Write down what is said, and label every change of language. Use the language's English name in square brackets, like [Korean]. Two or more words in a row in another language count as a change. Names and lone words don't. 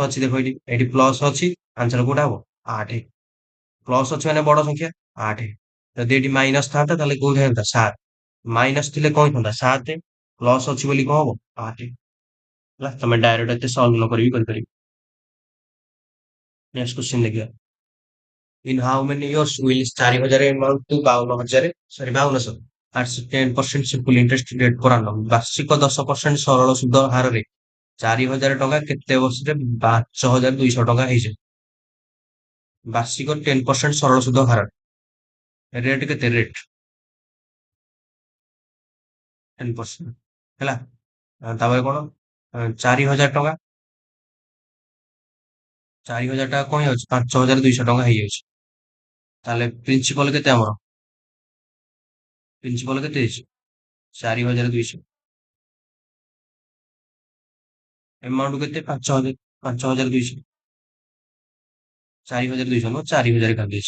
[Odia] ଅଛି ଦେଖ ଏଇଠି ଏଇଠି ପ୍ଲସ ଅଛି ଆନ୍ସର କୋଉଟା ହବ 8 ପ୍ଲସ ଅଛି ମାନେ ବଡ ସଂଖ୍ୟା 8 ଯଦି ଏଠି ମାଇନସ ଥାନ୍ତା ତାହେଲେ କୋଉଠି ହେଇଥାନ୍ତା 7 ମାଇନସ ଥିଲେ କଣ ହେଇଥାନ୍ତା 7 ପ୍ଲସ ଅଛି ବୋଲି କଣ ହବ 8 ହେଲା ତମେ ଡାଇରେକ୍ଟ ଏତେ ସଲ୍ଭ ନ କରିବି କରିପାରିବ [English] next question [Odia] ଦେଖିବା [English] In how many years will 4000 amount to 52000 ସରି 5200 at 10% simple interest rate per annum [Odia] ବାର୍ଷିକ 10% ସରଳ ସୁଧ ହାରରେ 4000 ଟଙ୍କା କେତେ ବର୍ଷରେ 5200 ଟଙ୍କା ହେଇଯାଏ ବାର୍ଷିକ 10% ସରଳ ସୁଧ ହାର ରେଟ୍ କେତେ ରେଟ୍ 10% ହେଲା ତାପରେ କଣ 4000 ଟଙ୍କା 4000 ଟଙ୍କା କଣ ହେଇଯାଉଛି 5200 ଟଙ୍କା ହେଇଯାଉଛି ତାହେଲେ ପ୍ରିନ୍ସିପାଲ କେତେ ଆମର ପ୍ରିନ୍ସିପାଲ କେତେ ହେଇଛି 4200 ଏମାଉଣ୍ଟ କେତେ 5000 5200 4200 ନୁହଁ 4000 କରିଦେଇଛି।